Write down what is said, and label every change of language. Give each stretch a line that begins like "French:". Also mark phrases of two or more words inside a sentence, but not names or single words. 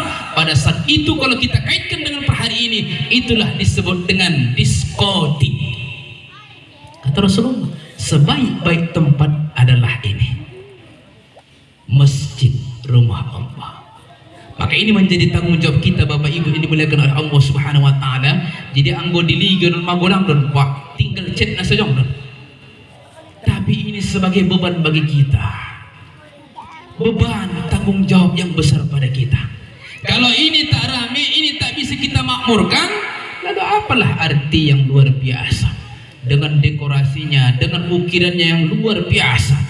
Indonesian: Pada saat itu kalau kita kaitkan dengan per hari ini, itulah disebut dengan diskotik. Kata Rasulullah, sebaik-baik tempat adalah ini, masjid, rumah Allah. Maka ini menjadi tanggung jawab kita Bapak Ibu yang dimuliakan oleh Allah
Arabic: Subhanahu wa taala.
Batak Toba: Jadi anggo diligeun magolang don Pak, tinggal chat na sajong don.
Indonesian: Tapi ini sebagai beban bagi kita. Beban tanggung jawab yang besar pada kita. Kalau ini tak rame, ini tak bisa kita makmurkan, lalu apalah arti yang luar biasa dengan dekorasinya, dengan ukirannya yang luar biasa.